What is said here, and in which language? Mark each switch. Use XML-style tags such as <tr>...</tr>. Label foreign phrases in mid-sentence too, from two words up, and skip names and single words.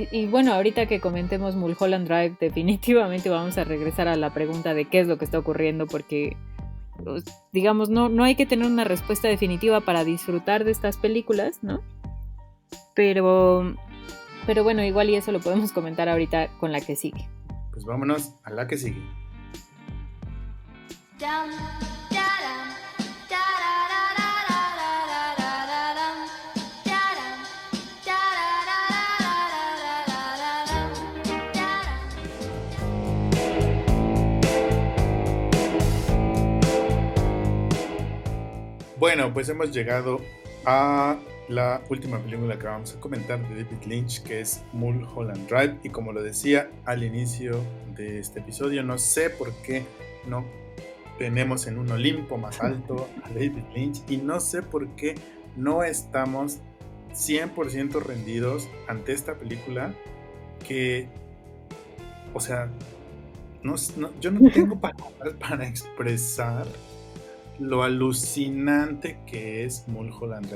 <es>Y bueno, ahorita que comentemos Mulholland Drive, definitivamente vamos a regresar a la pregunta de qué es lo que está ocurriendo, porque digamos, no hay que tener una respuesta definitiva para disfrutar de estas películas, ¿no? Pero bueno, igual y eso lo podemos comentar ahorita con la que sigue. Pues vámonos a la que sigue. Dum, da-dum, da-da-da-da-da-da-da-da-dum, da-dum, da-da-da-da-da-da-da-dum, da-dum. Bueno, pues hemos llegado a la última película que vamos a comentar de David Lynch, que es Mulholland Drive. Y como lo decía al inicio de este episodio, no sé por qué no tenemos en un Olimpo más alto a David Lynch, y no sé por qué no estamos 100% rendidos ante esta película que, o sea, yo no tengo palabras para expresar lo alucinante que es Mulholland Drive.</es>